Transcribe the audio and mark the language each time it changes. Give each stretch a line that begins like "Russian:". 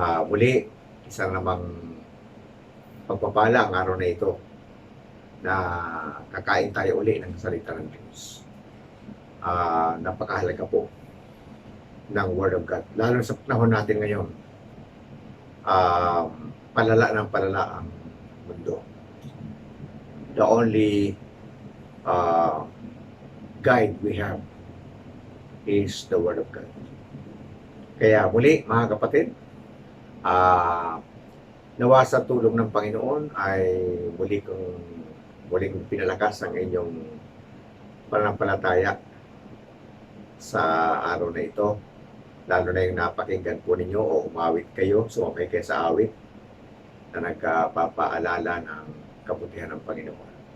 Filipino: Muli, isang namang pagpapala ang araw na ito na kakain tayo uli ng salita ng Diyos. Napakahalaga po ng Word of God. Lalo sa panahon natin ngayon, palala ng palala ang mundo.
English: The only guide we have is the Word of God.
Filipino: Kaya muli, mga kapatid, nawa sa tulong ng Panginoon ay muling pinalakas ang inyong pananampalataya sa araw na ito. Lalo na yung napakinggan po ninyo o umawit kayo, sumabay kayo sa awit na nagpapaalala ng kabutihan ng Panginoon.